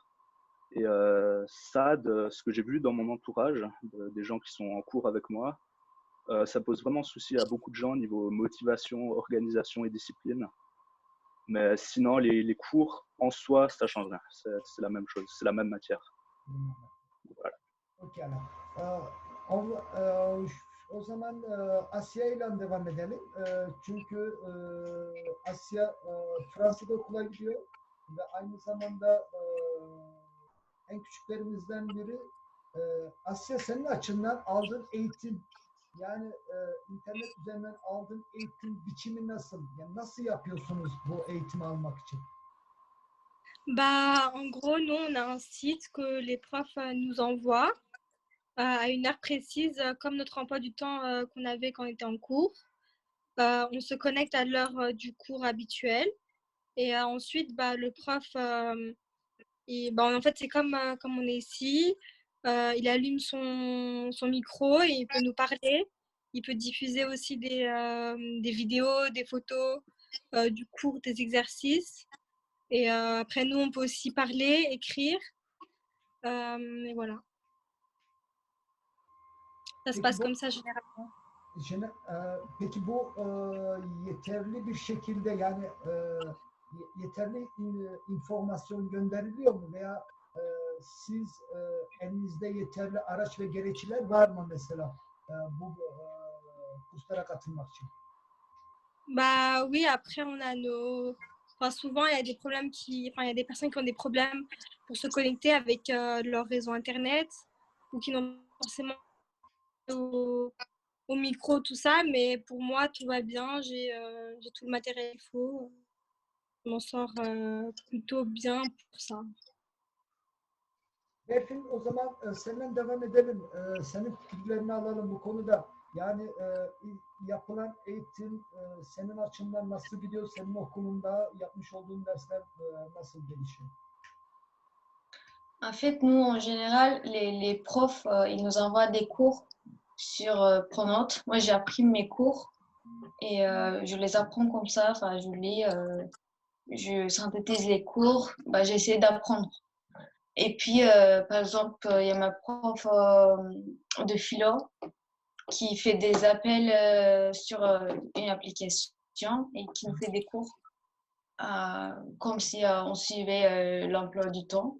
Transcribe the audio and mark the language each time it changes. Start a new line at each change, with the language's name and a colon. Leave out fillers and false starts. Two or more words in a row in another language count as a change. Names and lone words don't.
French: Et ça, de ce que j'ai vu dans mon entourage, des gens qui sont en cours avec moi, ça pose vraiment souci à beaucoup de gens niveau motivation, organisation et discipline. Mais sinon, les cours en soi, ça change rien. C'est la même chose, c'est la même matière. Voilà.
Turkish: Pekala. O zaman Asya ile devam edelim. Çünkü Asya Fransa'da okula gidiyor ve aynı zamanda en küçüklerimizden biri. Asya, senin açından aldığın eğitim, yani internet üzerinden aldığın eğitim biçimi nasıl? Yani nasıl yapıyorsunuz bu eğitimi almak için?
French: Bah, en gros, nous, on a un site que les profs nous envoient à une heure précise, comme notre emploi du temps qu'on avait quand on était en cours. On se connecte à l'heure du cours habituel. Et ensuite, le prof, en fait, c'est comme on est ici. Il allume son micro et il peut nous parler. Il peut diffuser aussi des vidéos, des photos du cours, des exercices. Et après, nous, on peut aussi parler, écrire. Et voilà. Ça se passe comme ça généralement.
Turkish: Peki bu yeterli bir şekilde, yani yeterli informasyon gönderiliyor mu veya siz elinizde yeterli araç ve gereçler var mı mesela bu kurslara katılmak için?
French: Bah oui, après on a nos. Enfin, souvent il y a des problèmes Enfin, il y a des personnes qui ont des problèmes pour se connecter avec leur réseau internet ou qui n'ont pas forcément au micro, tout ça. Mais pour moi, tout va bien. J'ai tout le matériel qu'il faut. Je m'en sors plutôt bien pour ça.
Turkish: Berfin, o zaman senden devam edelim. Senin fikirlerini alalım bu konuda. Yani yapılan eğitim senin açından nasıl gidiyor? Senin okulunda yapmış olduğun dersler nasıl gelişiyor?
French: En fait, nous, en général, les profs, ils nous envoient des cours sur Pronote. Moi, j'ai appris mes cours et je les apprends comme ça. Enfin, je lis, je synthétise les cours. Bah, j'essaie d'apprendre. Et puis, par exemple, il y a ma prof de philo qui fait des appels sur une application et qui nous fait des cours comme si on suivait l'emploi du temps.